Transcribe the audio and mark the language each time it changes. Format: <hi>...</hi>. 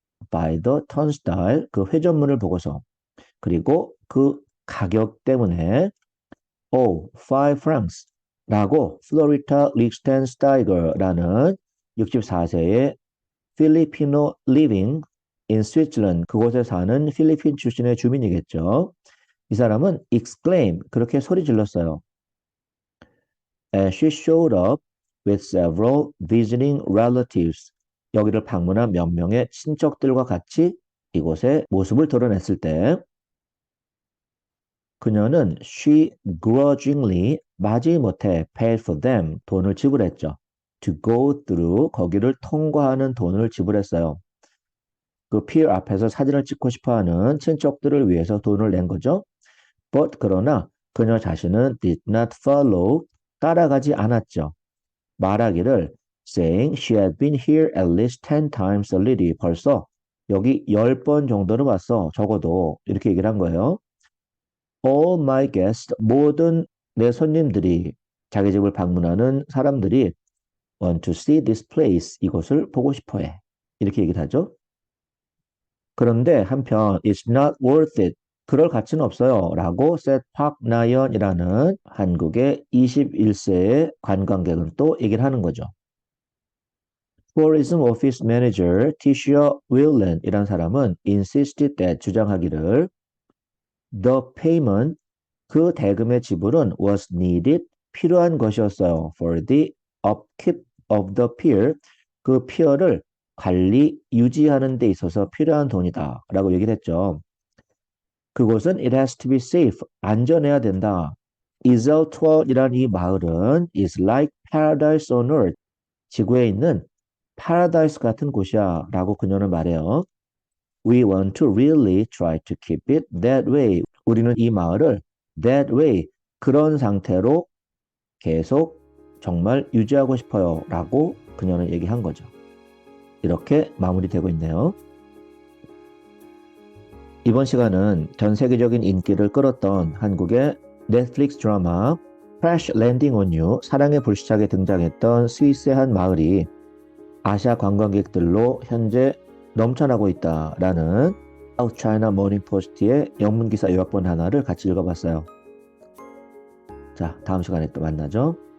<ko>by the turnstile, 그 회전문을 보고서. 그리고 그 가격 때문에 oh, 5 francs 라고 플로리타 리히텐스타이거라는 64세의 필리피노</ko> <en>living in Switzerland,</en> <ko>그곳에 사는 필리핀 출신의 주민이겠죠. 이 사람은 exclaim, 그렇게 소리 질렀어요.</ko> <en>And she showed up with several visiting relatives.</en> <ko>여기를 방문한 몇 명의 친척들과 같이 이곳에 모습을 드러냈을 때 그녀는</ko> <en>she grudgingly,</en> <ko>마지못해</ko> <en>paid for them,</en> <ko>돈을 지불했죠.</ko> <en>to go through,</en> <ko>거기를 통과하는 돈을 지불했어요. 그 pier 앞에서 사진을 찍고 싶어하는 친척들을 위해서 돈을 낸 거죠. But 그러나 그녀 자신은</ko> <en>did not follow,</en> <ko>따라가지 않았죠. 말하기를</ko> <en>saying she had been here at least 10 times already.</en> <ko>벌써 여기 10번 정도는 왔어. 적어도 이렇게 얘기를 한 거예요.</ko> <en>All my guests,</en> <ko>모든 내 손님들이 자기 집을 방문하는 사람들이</ko> <en>want to see this place,</en> <ko>이곳을 보고 싶어 해. 이렇게 얘기를 하죠. 그런데 한편</ko> <en>it's not worth it.</en> <ko>그럴 가치는 없어요. 라고</ko> <en>said</en> <ko>Park Nayeon이라는 한국의 21세의 관광객은 또 얘기를 하는 거죠.</ko> <en>Tourism Office Manager Tisha Whelan 이란 사람은 insisted that</en> <ko>주장하기를</ko> <en>the payment</en> <ko>그 대금의 지불은</ko> <en>was needed</en> <ko>필요한 것이었어요.</ko> <en>for the upkeep of the pier</en> <ko>그 피어를 관리 유지하는 데 있어서 필요한 돈이다 라고 얘기를 했죠. 그곳은</ko> <en>it has to be safe</en> <ko>안전해야 된다. 이젤트월이란 이 마을은</ko> <en>is like paradise on earth</en> <ko>지구에 있는 파라다이스 같은 곳이야 라고 그녀는 말해요.</ko> <en>We want to really try to keep it that way.</en> <ko>우리는 이 마을을</ko> <en>that way,</en> <ko>그런 상태로 계속 정말 유지하고 싶어요 라고 그녀는 얘기한 거죠. 이렇게 마무리되고 있네요. 이번 시간은 전 세계적인 인기를 끌었던 한국의 넷플릭스 드라마 Crash Landing on You, 사랑의 불시착에 등장했던 스위스의 한 마을이 아시아 관광객들로 현재 넘쳐나고 있다라는 South China Morning Post의 영문기사 요약본 하나를 같이 읽어봤어요. 자, 다음 시간에 또 만나죠.</ko>